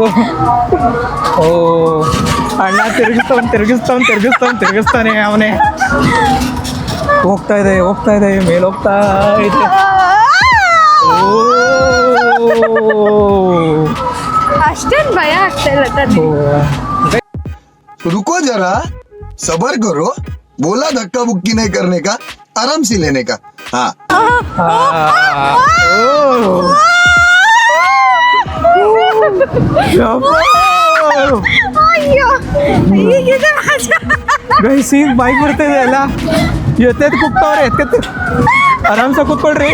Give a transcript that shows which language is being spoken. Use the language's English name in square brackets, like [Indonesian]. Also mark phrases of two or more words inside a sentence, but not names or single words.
[Kannada] ಓ ಅಣ್ಣ ತಿರುಗಿಸ್ತಾನೆ ಅವನೇ. ಹೋಗ್ತಾ ಇದೆ ಮೇಲೆ ಹೋಗ್ತಾ ಇದೆ. ಅಷ್ಟೇನು ಭಯ ಆಗ್ತಾ ಇಲ್ಲ ತಾನೆ. [Hindi] रुको जरा सबर करो, बोला धक्का बुक्की नहीं करने का, आराम से लेने का. हाँ [Kannada] ಗೈಸ್ ಈಗ ಬೈಕ್ ಬರ್ತಿದೆ ಅಲ್ಲ, ಎತ್ತೆದ್ ಕೂಗ್ತಾವ್ರೆ. ಆರಾಮ್ಸೆ ಕೂತ್ಕೊಳ್ರಿ.